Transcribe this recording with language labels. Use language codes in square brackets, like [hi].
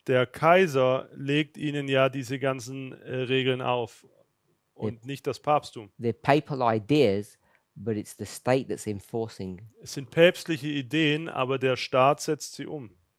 [de] Der Kaiser legt ihnen ja diese ganzen Regeln auf und nicht das Papsttum. [en] They're papal ideas, but it's the state that's enforcing. [de] Es sind päpstliche Ideen, aber der Staat setzt sie um.